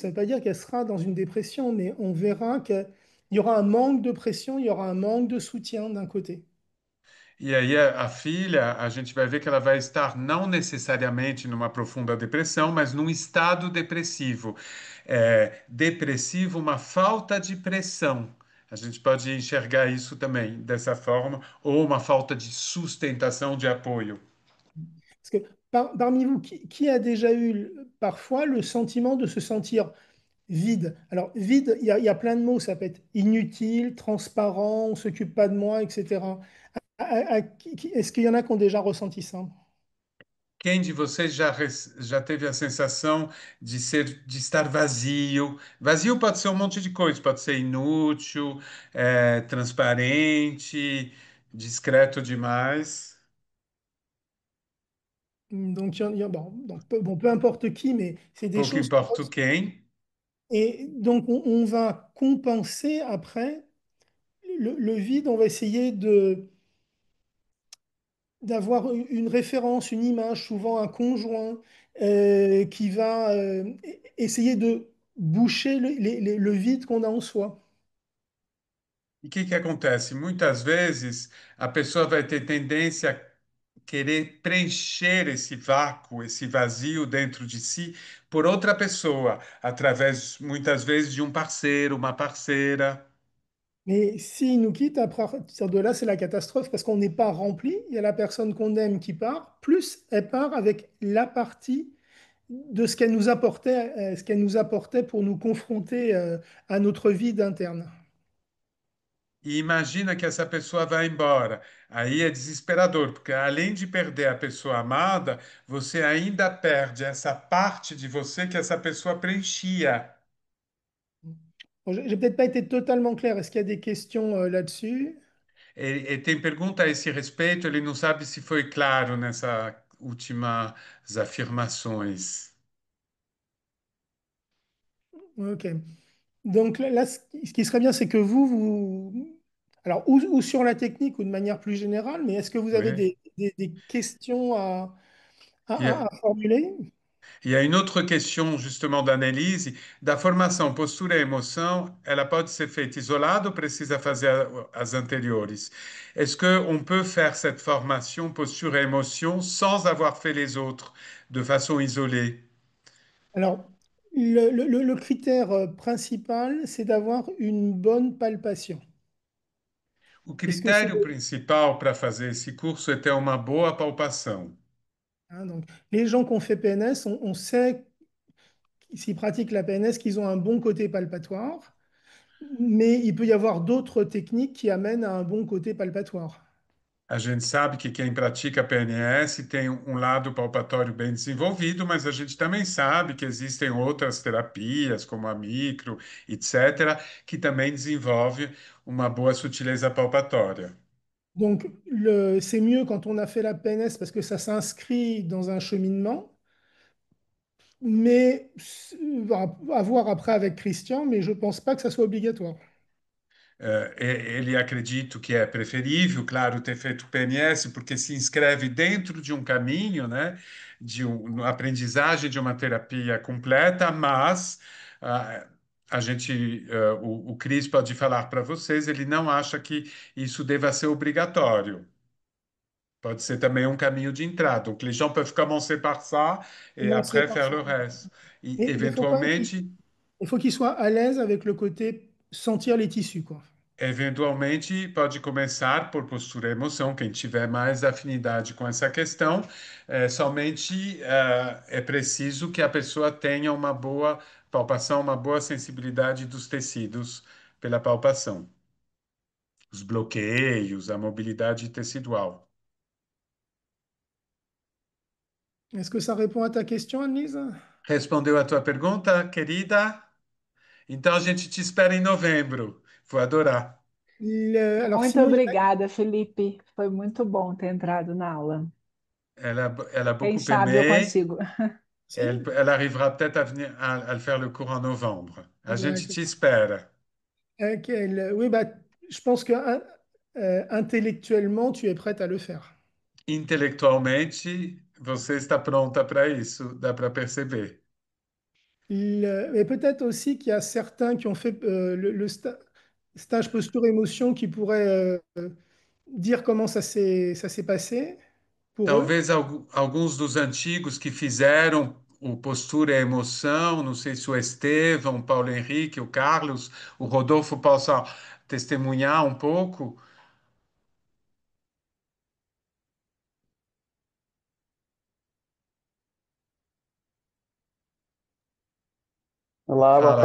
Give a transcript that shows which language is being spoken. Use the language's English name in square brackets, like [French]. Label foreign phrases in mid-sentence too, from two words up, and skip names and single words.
[French] Ça ne veut pas dire qu'elle sera dans une dépression, mais on verra qu'il y aura un manque de pression, il y aura un manque de soutien d'un côté. [Portuguese] E aí a filha, a gente vai ver que ela vai estar não necessariamente numa profunda depressão, mas num estado depressivo. Depressivo, uma falta de pressão. A gente pode enxergar isso também dessa forma, ou uma falta de sustentação de apoio. [French] Parce que parmi vous, qui a déjà eu parfois le sentiment de se sentir vide? Alors, vide, il y a plein de mots. Ça peut être inutile, transparent, on ne s'occupe pas de moi, etc. Est-ce qu'il y en a qui ont déjà ressenti ça? [Portuguese] Quem de vocês já teve a sensação de estar vazio? Vazio pode ser um monte de coisa, pode ser inútil, transparente, discreto demais. [French] Donc, bon, bon, peu importe qui, mais c'est des [Portuguese] Pouco [French] choses. [Portuguese] importa o quem. [French] Et donc, on va compenser après le vide, on va essayer d'avoir une référence, une image, souvent un conjoint, qui va essayer de boucher le vide qu'on a en soi. [Portuguese] E o que que acontece? Muitas vezes a pessoa vai ter tendência querer preencher esse vácuo, esse vazio dentro de si por outra pessoa, através muitas vezes de um parceiro, uma parceira. [French] Mais s'il nous quitte, à partir de là, c'est la catastrophe parce qu'on n'est pas rempli. Il y a la personne qu'on aime qui part, plus elle part avec la partie de ce qu'elle nous apportait pour nous confronter à notre vie interne. [Portuguese] E imagina que essa pessoa vai embora. Aí é desesperador, porque além de perder a pessoa amada, você ainda perde essa parte de você que essa pessoa preenchia. [French] Bon, j'ai peut-être pas été totalement clair. Est-ce qu'il y a des questions là-dessus? [Portuguese] E tem pergunta a esse respeito, ele não sabe se foi claro nessas últimas afirmações. Ok. [French] Donc là, ce qui serait bien, c'est que alors, ou sur la technique ou de manière plus générale, mais est-ce que vous avez Oui. des questions [Portuguese] E, [French] à formuler? [Portuguese] e aí, outra questão, justement, da Annelise, da formação postura e emoção, ela pode ser feita isolada ou precisa fazer as anteriores? [French] Est-ce qu'on peut faire cette formation posture et émotion sans avoir fait les autres, de façon isolée? Alors, le critère principal, c'est d'avoir une bonne palpation. [Portuguese] O [French] Est-ce que c'est, [Portuguese] critério principal para fazer esse curso é ter uma boa palpação. [French] hein, donc, les gens qui ont fait PNS, on sait s'ils pratiquent la PNS qu'ils ont un bon côté palpatoire, mais il peut y avoir d'autres techniques qui amènent à un bon côté palpatoire. [Portuguese] A gente sabe que quem pratica PNS tem um lado palpatório bem desenvolvido, mas a gente também sabe que existem outras terapias, como a micro, etc., que também desenvolve uma boa sutileza palpatória. [French] Donc, c'est mieux quand on a fait la PNS parce que ça s'inscrit dans un cheminement, mais à voir après avec Christian, mais je ne pense pas que ça soit obligatoire. [Portuguese] Ele acredita que é preferível, claro, ter feito PNS, porque se inscreve dentro de um caminho, né, de uma aprendizagem de uma terapia completa, mas a gente, o Cris pode falar para vocês, ele não acha que isso deva ser obrigatório. Pode ser também um caminho de entrada. [French] Donc, les gens peuvent commencer par ça et Commencer après par faire ça. le reste. Et Mais éventuellement, il faut qu'il soit à l'aise avec le côté sentir les tissus, quoi. [Portuguese] eventualmente, pode começar por postura e emoção, quem tiver mais afinidade com essa questão. Somente é preciso que a pessoa tenha uma boa palpação, uma boa sensibilidade dos tecidos pela palpação. Os bloqueios, a mobilidade tecidual. [French] Est-ce que ça répond à ta question, Annelise? [Portuguese] Respondeu a tua pergunta, querida? Então a gente te espera em novembro. Vou adorar. [French] Alors [Portuguese] Muito [French] sinon, [Portuguese] obrigada, Felipe. Foi muito bom ter entrado na aula. [French] Elle a [Portuguese] Quem [French] beaucoup [Portuguese] sabe eu [French] aimé. [Portuguese] consigo. [French] Elle arrivera peut-être à le faire le cours en novembre. [Portuguese] A gente [French] d'accord. [Portuguese] te espera. [French] Oui, bah, je pense que intellectuellement, tu es prête à le faire. [Portuguese] Intelectualmente, você está pronta para isso, dá para perceber. [French] Mais peut-être aussi qu'il y a certains qui ont fait stage posture-émotion qui pourraient dire comment ça s'est passé pour eux. [Portuguese] Talvez alguns dos antigos que fizeram o Postura e a Emoção, não sei se o Estevão, o Paulo Henrique, o Carlos, o Rodolfo possa testemunhar um pouco. Olá, boa